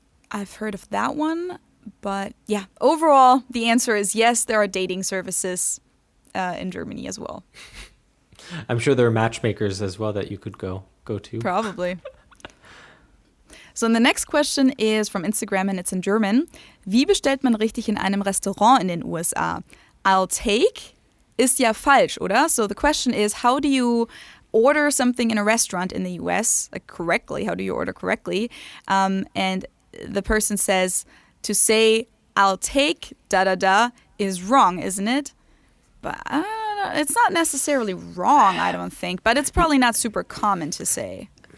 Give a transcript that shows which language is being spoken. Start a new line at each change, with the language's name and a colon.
English: I've heard of that one, but yeah, overall, the answer is yes, there are dating services in Germany as well. I'm sure there are matchmakers as well that you could go to. Probably. So the next question is from Instagram and it's in German.
German: Wie bestellt man richtig in einem Restaurant in den USA?
English: I'll take
German: ist ja falsch, oder?
English: So the question is, how do you order something in a restaurant in the US, like correctly? How do you order correctly? And the person says to say I'll take da is wrong, isn't it? But I don't know, it's not necessarily wrong, I don't think, but it's probably not super common to say.